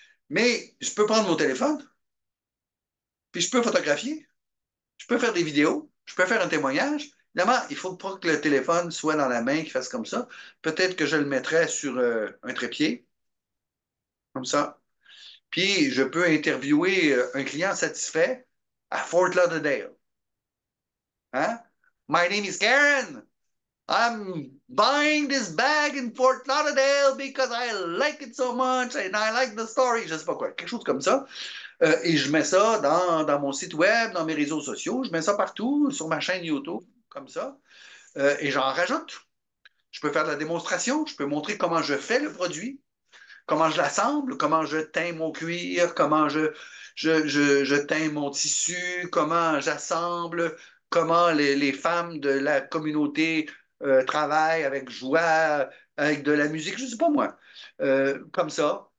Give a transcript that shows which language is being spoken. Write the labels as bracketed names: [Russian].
[French] Mais je peux prendre mon téléphone, puis je peux photographier, je peux faire des vidéos, je peux faire un témoignage. Évidemment, il faut pas que le téléphone soit dans la main, qu'il fasse comme ça. Peut-être que je le mettrais sur un trépied, comme ça. Puis, je peux interviewer un client satisfait à Fort Lauderdale. [English] Hein? My name is Karen. I'm buying this bag in Fort Lauderdale because I like it so much and I like the story. [French] Je sais pas quoi, quelque chose comme ça. Et je mets ça dans mon site web, dans mes réseaux sociaux. Je mets ça partout, sur ma chaîne YouTube, comme ça. Et j'en rajoute. Je peux faire de la démonstration. Je peux montrer comment je fais le produit, comment je l'assemble, comment je teins mon cuir, comment je teins mon tissu, comment j'assemble, comment les femmes de la communauté travaillent avec joie, avec de la musique, je ne sais pas moi, comme ça.